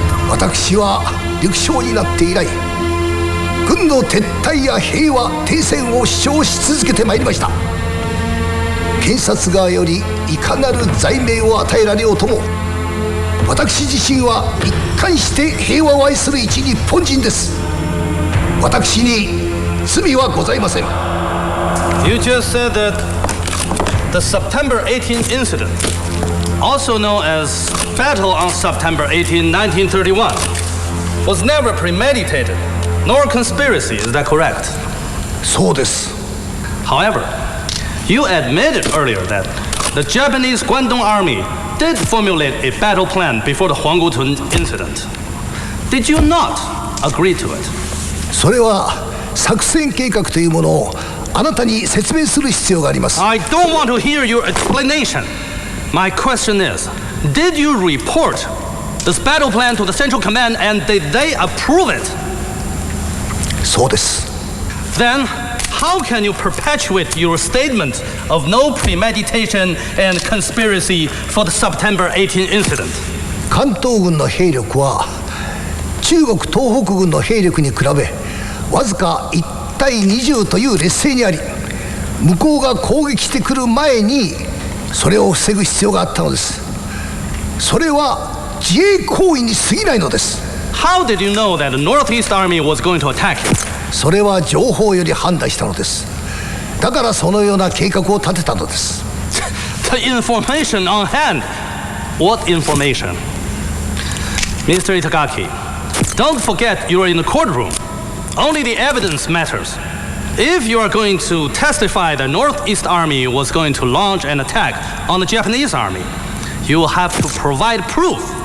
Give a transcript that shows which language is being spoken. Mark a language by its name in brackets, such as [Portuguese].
[Japanese] 私は陸将になって以来軍の撤退や平和停戦を主張し続けてまいりました。検察側よりいかなる罪名を与えられようとも私自身は一貫して平和を愛する一日本人です。私に罪はございません。 [English] You just said that the September 18th incident, also known as Battle on September 18, 1931, was never premeditated nor conspiracy. Is that correct? [Japanese] そうです。 [English] However, you admitted earlier that the Japanese Guangdong Army did formulate a battle plan before the Huanggutun incident. Did you not agree to it? [Japanese] それは作戦計画というものをあなたに説明する必要があります。 [English] I don't want to hear your explanation. My question is, did you report this battle plan to the Central Command and did they approve it? [Japanese] そうです。 [English] Then, how can you perpetuate your statement of no premeditation and conspiracy for the September 18 incident? [Japanese] 関東軍の兵力は中国東北軍の兵力に比べわずか1対20という劣勢にあり、向こうが攻撃してくる前にそれを防ぐ必要があったのです。それは自衛行為に過ぎないのです。 [English] How did you know that the Northeast Army was going to attack you? [Japanese] それは情報より判断したのです。だからそのような計画を立てたのです。 [English] The information on hand. What information? Mr. Itagaki, don't forget you are in the courtroom. Only the evidence matters. If you are going to testify the Northeast Army was going to launch an attack on the Japanese Army, you will have to provide proof.